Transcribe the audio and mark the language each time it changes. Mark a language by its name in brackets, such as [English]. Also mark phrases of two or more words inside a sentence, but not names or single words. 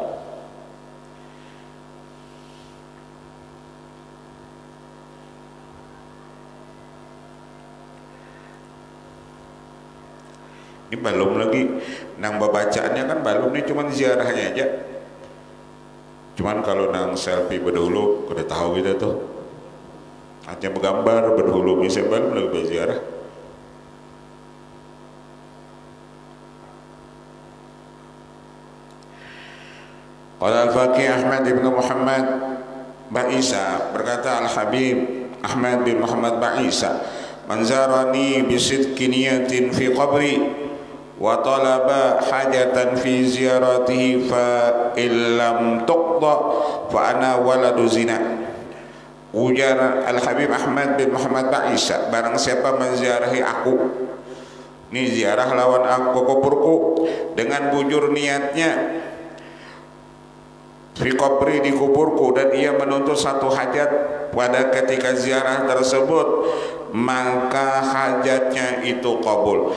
[Banjar] Ini belum lagi nang bacaannya kan belum, nih cuman ziarahnya aja. Cuman kalau nang selfie berdahulu udah tahu gitu tuh, hanya bergambar berdahulu misalnya belum lagi berziarah. [Arabic] قال الفقيه Ahmad bin Muhammad Ba'isa, [Banjar] berkata [Arabic] Al-Habib Ahmad bin Muhammad Ba'isa, من زارني بصدق نية في قبري وطلب حاجة في زيارته فإن لم تقض فأنا ولد زنا. [Banjar] Ujar Al-Habib Ahmad bin Muhammad Ba'isa, barang siapa menziarahi aku, ini ziarah lawan aku kuburku, dengan bujur niatnya [Arabic] في قبري, [Banjar] di kuburku, dan ia menuntut satu hajat pada ketika ziarah tersebut, maka hajatnya itu kabul.